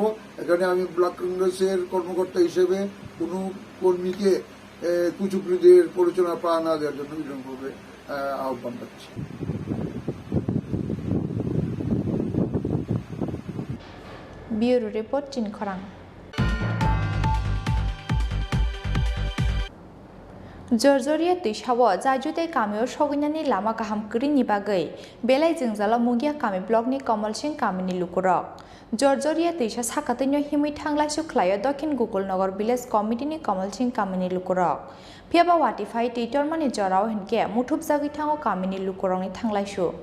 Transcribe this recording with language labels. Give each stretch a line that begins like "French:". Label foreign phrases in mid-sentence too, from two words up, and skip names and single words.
Bangla: এখানে আমি ব্লক কংগ্রেসের কর্মকর্তা হিসেবে কোনো কর্মীকে কুচুকরিদের পরিচালনা পা না দেওয়ার জন্য বিলম্বভাবে আহ্বান রাখছি। ব্যুরো রিপোর্ট চিনখরাং।
Bodo: जर्जरिया दैसाव जायजुते कामियाव सगैनानि लामा गाहाम करिनि बागै बेलाय जोंजाला मुगिया कामि ब्लकनि कमल सिंह कामिनि लुकुरक जर्जरिया दैसा साखातैनो हिमै थांलाय सुख्लायो दक्षिण गोकुलनगर विलेज कमिटिनि कमल सिंह कामिनि लुकुरक फियाबा वाटिफाइ दैटरमानि जराव हिनके मुथुब जागैथाङाव कामिनि लुकुरकनि थांलायसु